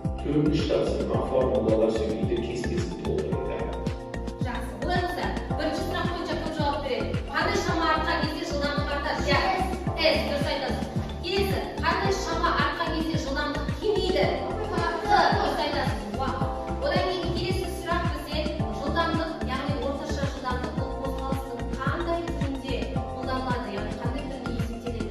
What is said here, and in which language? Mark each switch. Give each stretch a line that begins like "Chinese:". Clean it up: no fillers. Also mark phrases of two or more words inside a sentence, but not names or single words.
Uzbek: Ko'rinish taqsimot formulalar so'ngida kes-kesib to'ldirildi. Yaxshi. Bo'ladi bo'lsa, birinchi surat bo'yicha kim javob beradi? Qanday shama orqali
Kazakh: жылдамдық артады? S. Dұрыс айтасыз. Келесі, қандай шама арқан кезде жылдамдық кемейді? Дұрыс айтасыз. Одан кейін келесі сұрақ бізде жылдамдық, яғни орташа жылдамдық бұл қозғалыстың қандай түрінде қолданылады, яғни қандай түрінде есептеледі?